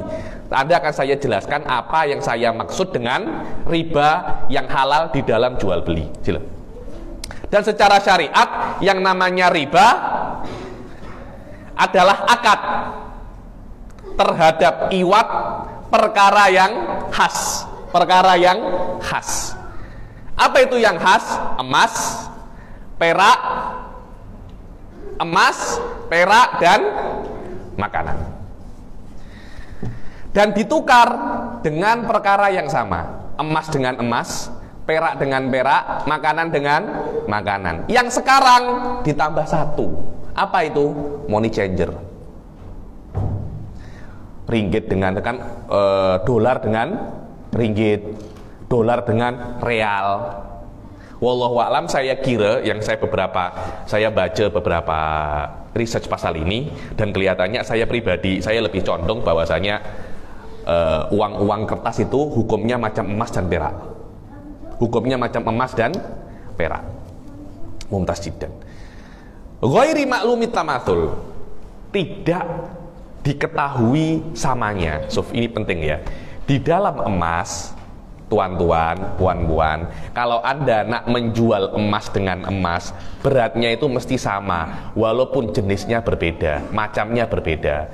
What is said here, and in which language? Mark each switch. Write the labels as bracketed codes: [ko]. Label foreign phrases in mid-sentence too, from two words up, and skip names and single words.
[ms] Anda akan saya jelaskan apa yang saya maksud dengan riba yang halal di dalam jual beli. Sila. Dan secara syariat yang namanya riba adalah akad terhadap iwat perkara yang khas. Apa itu yang khas? Emas, perak dan makanan. Dan ditukar dengan perkara yang sama. Emas dengan emas, perak dengan perak, makanan dengan makanan. Yang sekarang ditambah satu. Apa itu? [en] Money changer. [ms] Ringgit dengan dolar dengan ringgit, dolar dengan real. [ar] والله أعلم, [ms] saya kira yang saya baca beberapa research pasal ini, dan kelihatannya saya pribadi saya lebih condong bahwasanya uang kertas itu hukumnya macam emas dan perak. [ar] ممتاز جدا. غير معلوم التماثل, [ms] tidak diketahui samanya. Ini penting ya. Di dalam emas, tuan-tuan, puan-puan, kalau Anda nak menjual emas dengan emas, beratnya itu mesti sama, walaupun jenisnya berbeda, macamnya berbeda.